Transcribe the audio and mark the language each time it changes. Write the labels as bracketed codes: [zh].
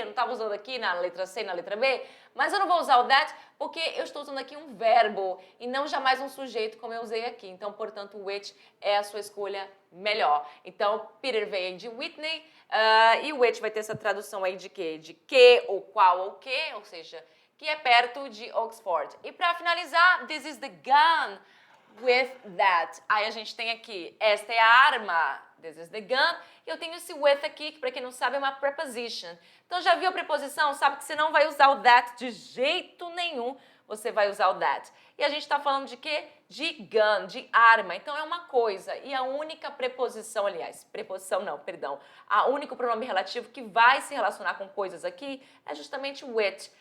[pt] Eu não estava usando aqui na letra C e na letra B? Mas eu não vou usar o that porque eu estou usando aqui um verbo e não jamais um sujeito como eu usei aqui. Então, portanto, which é a sua escolha melhor. Então, Peter veio de Whitney e o which vai ter essa tradução aí de quê? De que, ou qual, ou que, ou seja, que é perto de Oxford. [en] E para finalizar, this is the gun with that. [pt] Aí a gente tem aqui, esta é a arma, [en] this is the gun, [pt] e eu tenho esse with aqui, que para quem não sabe é uma preposition. Então já viu a preposição? Sabe que você não vai usar o that de jeito nenhum, você vai usar o that. E a gente está falando de quê? De gun, de arma. Então é uma coisa, e a única preposição, aliás, preposição não, perdão, a único pronome relativo que vai se relacionar com coisas aqui é justamente with.